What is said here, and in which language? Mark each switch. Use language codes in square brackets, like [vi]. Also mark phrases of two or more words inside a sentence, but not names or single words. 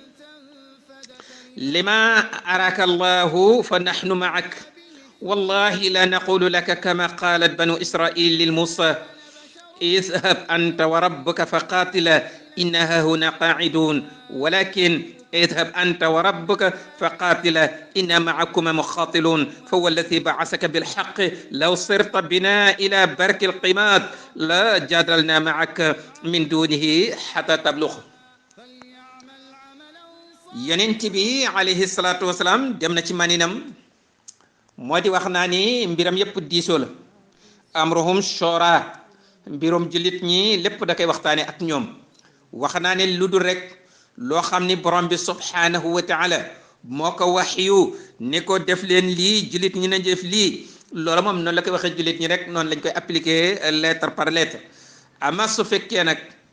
[ar] لما أراك الله فنحن معك والله لا نقول لك كما قالت بنو إسرائيل للموسى اذهب أنت وربك فقاتلا إنها هنا قاعدون ولكن اذهب أنت وربك فقاتلا إنا معكما مقاتلون فهو الذي بعثك بالحق لو صرت بنا إلى برك القماد لا جادلنا معك من دونه حتى تبلغ ينتبه عليه الصلاة والسلام دمنا [wo] ci maninam modi wax naa ni mbiram yépp diisoo la [ar] أمرهم شورى [wo] mbirum jullit ñi lépp da koy waxtaane ak ñoom wax naa ne lu dul rek loo xam ni borom bi [ar] سبحانه وتعالى [wo] moo ko waxyu ni ko def leen lii jullit ñi na def lii loolu moom noonu la koy waxee jullit ñi rek noonu lañ koy appliquer [fr] lettre par lettre [wo] ama su fekkee nag